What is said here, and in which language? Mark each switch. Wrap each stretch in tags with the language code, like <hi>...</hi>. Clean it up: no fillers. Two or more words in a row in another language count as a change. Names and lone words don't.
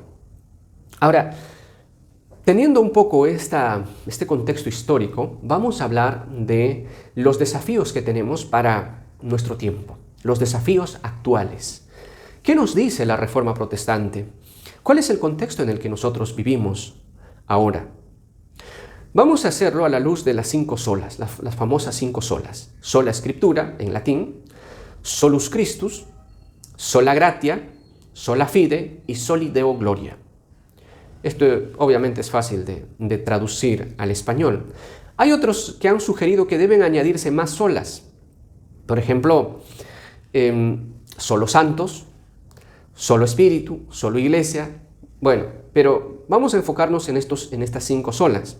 <es>Ahora, teniendo un poco este contexto histórico, vamos a hablar de los desafíos que tenemos para nuestro tiempo, los desafíos actuales. ¿Qué nos dice la Reforma Protestante? ¿Cuál es el contexto en el que nosotros vivimos ahora? Vamos a hacerlo a la luz de las 5 solas, las famosas 5 solas.</es> <la>Sola Scriptura,</la> <es>en latín,</es> <la>Solus Christus, Sola Gratia, Sola Fide y Soli Deo Gloria.</la> <es>Esto obviamente es fácil de traducir al español. Hay otros que han sugerido que deben añadirse más solas. Por ejemplo, solo santos, solo espíritu, solo iglesia. Bueno, pero vamos a enfocarnos en estas 5 solas.</es>